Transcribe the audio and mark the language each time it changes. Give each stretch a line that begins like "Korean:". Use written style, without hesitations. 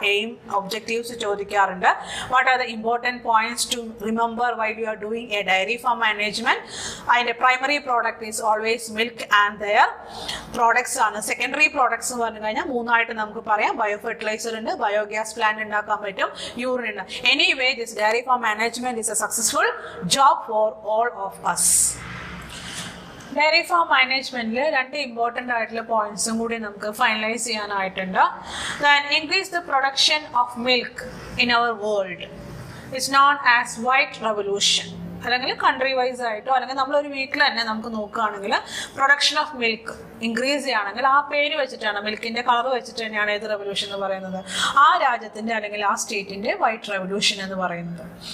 English: Aim, objectives ചോദിക്കാറുണ്ട്. What are the important points to remember while you are doing a dairy farm management? അതിന്റെ primary product is always milk and their products ആണ്.
Malayalam: Secondary products എന്ന് പറഞ്ഞു കഴിഞ്ഞാൽ മൂന്നായിട്ട് നമുക്ക് പറയാം. ബയോ ഫെർട്ടിലൈസർ ഉണ്ട്, ബയോഗ്യാസ് പ്ലാന്റ് ഉണ്ടാക്കാൻ പറ്റും, യൂറിൻ ഉണ്ട്.
English: Anyway, this dairy farm management is a successful job for all of us.
Malayalam: Dairy farm മാനേജ്മെന്റിൽ രണ്ട് ഇമ്പോർട്ടൻ്റ് ആയിട്ടുള്ള പോയിന്റ്സും കൂടി നമുക്ക് finalise ചെയ്യാനായിട്ടുണ്ട്.
English: Increase the production of milk in our world it's known as white revolution.
Malayalam: അല്ലെങ്കിൽ country wise ആയിട്ടോ അല്ലെങ്കിൽ നമ്മളൊരു വീട്ടിൽ തന്നെ നമുക്ക് നോക്കുകയാണെങ്കിൽ പ്രൊഡക്ഷൻ ഓഫ് മിൽക്ക് ഇൻക്രീസ് ചെയ്യുകയാണെങ്കിൽ ആ പേര് വെച്ചിട്ടാണ്, മിൽക്കിന്റെ കളർ വെച്ചിട്ട് തന്നെയാണ് ഏത് റെവല്യൂഷൻ എന്ന് പറയുന്നത്, ആ രാജ്യത്തിന്റെ അല്ലെങ്കിൽ ആ സ്റ്റേറ്റിന്റെ വൈറ്റ് റെവല്യൂഷൻ എന്ന് പറയുന്നത്.